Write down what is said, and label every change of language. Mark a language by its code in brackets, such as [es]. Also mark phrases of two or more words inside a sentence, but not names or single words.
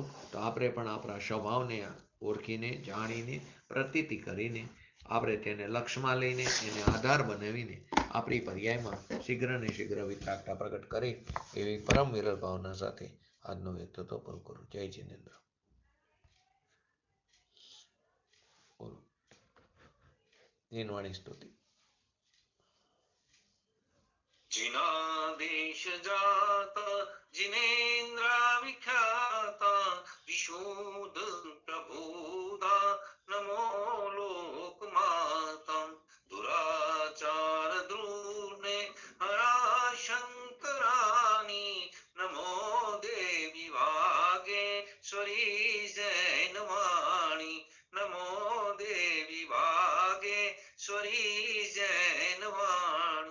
[gu] તો આપણે પણ આપણા સ્વભાવને ઓળખીને, જાણીને, પ્રતીતિ કરીને, આપણે તેને લક્ષ્યમાં લઈને, એને આધાર બનાવીને આપણી પર્યાયમાં શીઘ્ર ને શીઘ્ર વિતરાગતા પ્રગટ કરી એવી પરમ વિરલ ભાવના સાથે આજનો વ્યક્તિત્વ પૂરું કરું. જય જિનેન્દ્ર. જીનવાણી સ્તુતિ. [hi] जिनादेश जाता जिनेन्द्र विख्याता विशुद्ध प्रबोधा नमो लोक माता दुराचार द्रूने हरा शंकरानी नमो देवी वागेश्वरी जैनवाणी नमो देवी वागेश्वरी जैनवाणी.